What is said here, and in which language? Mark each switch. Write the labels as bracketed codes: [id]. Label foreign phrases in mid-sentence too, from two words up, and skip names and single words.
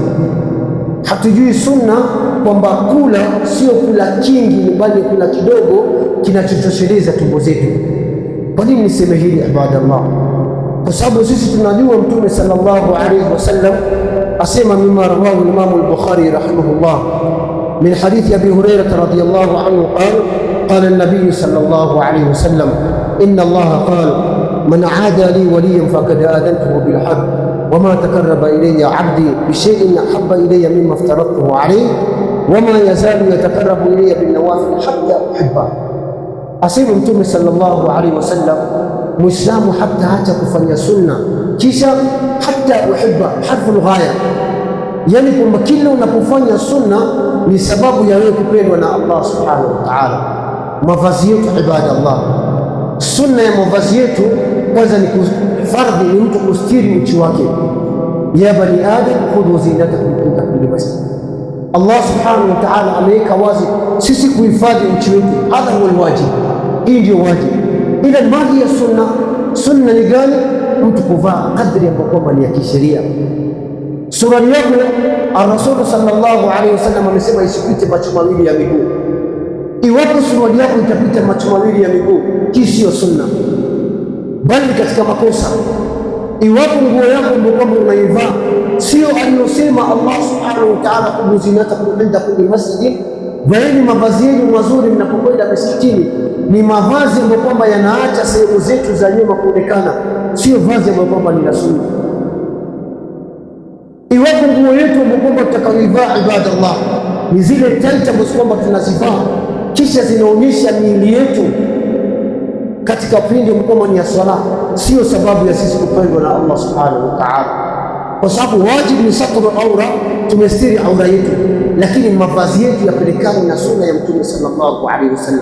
[sw] Hatujui sunna kwamba kula sio kula kingi, bali kula kidogo kinachotosheleza tumbo zetu. Kwa nini niseme hili ibadallah? Kwa sababu sisi tunajua Mtume [ar] صلى الله عليه وسلم asema مما رواه الإمام البخاري رحمه الله من حديث أبي هريرة رضي الله عنه قال النبي صلى الله عليه وسلم إن الله قال من عادى لي وليا فقد آذنته بالحرب وما تقرب إلي عبدي بشيء أحب إلي مما افترضته عليه وما يزال يتقرب إلي بالنوافل حتى أحبه. [sw] Asema Mtume [ar] صلى الله عليه وسلم, [sw] Muislamu hata hata kufanya sunna kisha [ar] حتى أحبه, حرف غاية, [sw] yani kwamba kila unapofanya sunna ni sababu ya wewe kupendwa na Allah [ar] سبحانه وتعالى. [sw] Mavazi yetu ibadallah, sunna ya mavazi yetu kwanza ni fardhi, ni mtu kustiri uchi wake. [ar] يا بني آدم خذوا زينتكم عند كل مسجد. [sw] Allah [ar] سبحانه وتعالى [sw] ameweka wazi sisi kuhifadhi uchi wetu, [ar] هذا هو الواجب, [sw] hii ndio wajibu. Ila maji ya sunna, sunna ni gani? Mtu kuvaa kadri ambayo kwamba ni ya kisheria. Suruali yako [ar] الرسول صلى الله عليه وسلم [sw] amesema isipite macho mawili ya miguu. Iwapo suruali yako itapita macho mawili ya miguu, hii sio sunna, bali katika makosa. Iwapo nguo yako ambayo kwamba unaivaa sio aliyosema Allah [ar] سبحانه وتعالى خذوا زينتكم عند كل مسجد, [sw] vaeni mavazi yenu mazuri mnapokwenda misikitini, ni mavazi ambayo kwamba yanaacha sehemu zetu za nyuma kuonekana, sio vazi ambayo kwamba ni la sunna. Iwapo nguo yetu ambayo kwamba tutakayoivaa ibadallah ni zile taita ambazo kwamba tunazivaa kisha zinaonyesha miili yetu katika pindi ambapo kwamba ni ya swala, sio sababu ya sisi kupendwa na Allah [ar] سبحانه وتعالى, [sw] kwa sababu wajibu ni [ar] ستر العورة, [sw] tumestiri aura yetu, lakini mavazi yetu yapelekane na sunna ya Mtume [ar] صلى الله عليه وسلم.